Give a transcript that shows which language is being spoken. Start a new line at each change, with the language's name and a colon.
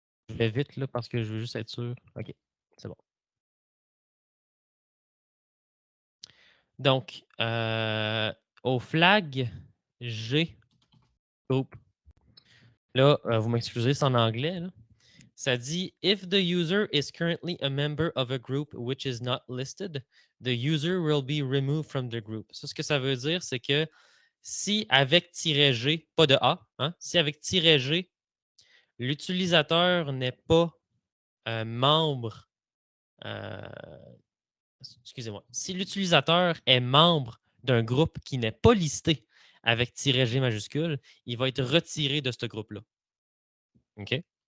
French: Je vais vite là parce que je veux juste être sûr. OK, c'est bon. Donc, au flag G group. Là, vous m'excusez, c'est en anglais. Là. Ça dit
English: if the user is currently a member of a group which is not listed, the user will be removed from the group.
French: Ça, ce que ça veut dire, c'est que si avec -G, pas de A, hein, si avec -G, l'utilisateur n'est pas membre, euh, excusez-moi, si l'utilisateur est membre d'un groupe qui n'est pas listé avec -G majuscule, il va être retiré de ce groupe-là. OK?